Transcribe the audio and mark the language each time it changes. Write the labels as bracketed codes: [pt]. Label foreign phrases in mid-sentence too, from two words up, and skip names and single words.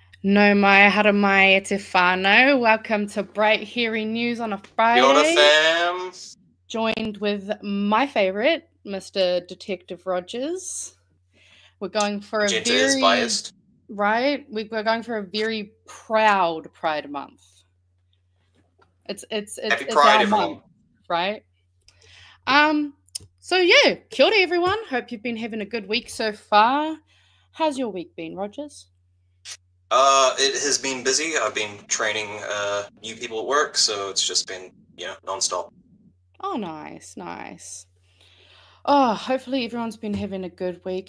[mi] No mai hara mai e te whānau. [en] Welcome to Bright Hearing News on a [mi] Kia ora, [en] Friday. fam. Joined with my favourite, Mr. Detective Rogers. We're going for Magenta is biased. Right? We're going for a very proud Pride Month. It's Happy Pride, our everyone. month, right? So yeah, [mi] kia ora [en] everyone. Hope you've been having a good week so far. How's your week been, Rogers? It has been busy. I've been training new people at work, so it's just been, non-stop. Oh, nice. Oh, hopefully everyone's been having a good week.